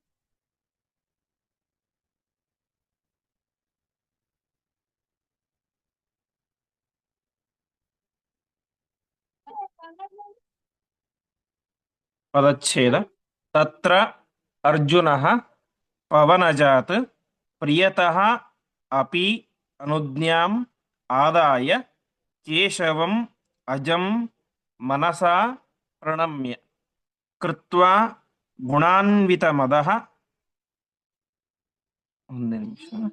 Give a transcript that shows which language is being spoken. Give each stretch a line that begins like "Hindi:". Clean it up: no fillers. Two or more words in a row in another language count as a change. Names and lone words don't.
Kannada: ಪದಚ್ಛೇದ.
Sanskrit: ತತ್ರ ಅರ್ಜುನಃ ಪವನಜಾತ್ ಪ್ರಿಯತಃ ಅಪಿ ಅನುಜ್ಞಾಂ ಆದಾಯ ಕೇಶವಂ ಅಜಂ ಮನಸಾ ಪ್ರಣಮ್ಯ ಕೃತ್ವಾ ಗುಣಾನ್ವಿತ ಮದಃ.
Kannada: ಒಂದು ನಿಮಿಷ.